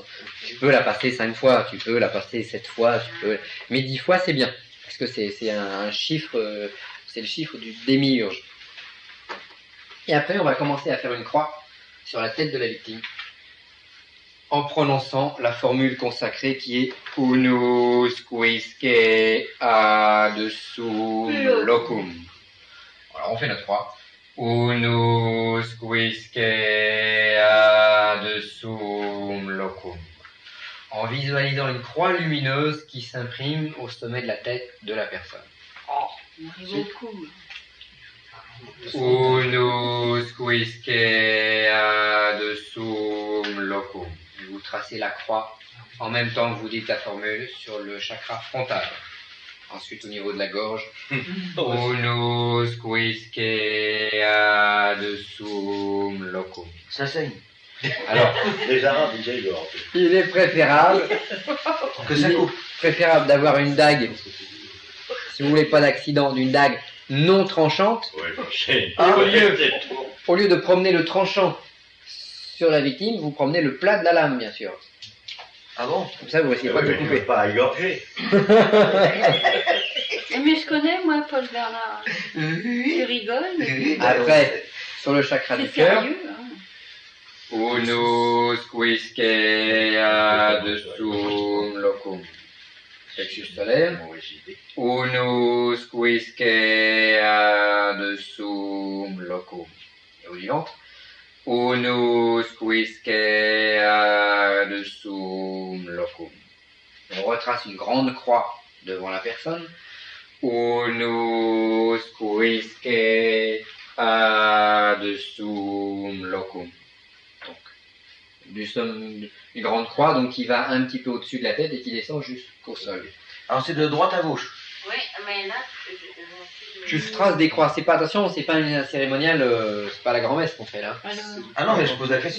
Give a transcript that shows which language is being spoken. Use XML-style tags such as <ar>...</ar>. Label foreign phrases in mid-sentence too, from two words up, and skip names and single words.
<fr>Tu peux la passer 5 fois, tu peux la passer 7 fois, tu peux... mais 10 fois c'est bien. Parce que c'est un chiffre, c'est le chiffre du démiurge. Et après, on va commencer à faire une croix sur la tête de la victime, en prononçant la formule consacrée qui est</fr> <la>Unus quisque ad sum locum.</la> <fr>Alors on fait notre croix.</fr> <la>Unus quisque ad sum locum.</la> <fr>En visualisant une croix lumineuse qui s'imprime au sommet de la tête de la personne. On arrive au cou.</fr> <la>Unus quisque ad sum locum.</la> <fr>Et vous tracez la croix en même temps que vous dites la formule sur le chakra frontal. Ensuite au niveau de la gorge.</fr> <la>Unus quisque ad sum locum.</la> <fr>Ça saigne. Alors, Les Arabes, ils aillent dehors. il est préférable Que ça coupe. d'avoir une dague, si vous voulez pas d'accident, d'une dague non tranchante. Ouais, c'est. Ah, au lieu de promener le tranchant sur la victime, vous promenez le plat de la lame, bien sûr. Ah bon? Comme ça, vous risquez pas de Ouais, mais couper. pas à égorger. Mais je connais, moi, Paul Bernard. Tu rigoles? Après, sur le chakra C'est du cœur, sérieux, hein.</fr> <la>Unus quisque ad sum locum.</la> <fr>Plexus solaire.</fr> <la>Unus quisque ad sum locum.</la> <fr>Et au vivante.</fr> <la>Unus quisque ad sum locum.</la> <fr>On retrace une grande croix devant la personne.</fr> <la>Unus quisque ad sum locum.</la> <fr>Donc, une grande croix donc qui va un petit peu au-dessus de la tête et qui descend jusqu'au sol. Alors c'est de droite à gauche. Oui, mais là, Tu traces des croix, c'est pas, attention, c'est pas un cérémonial, c'est pas la grand-messe qu'on fait là. Ah non, mais je pose la question.</fr>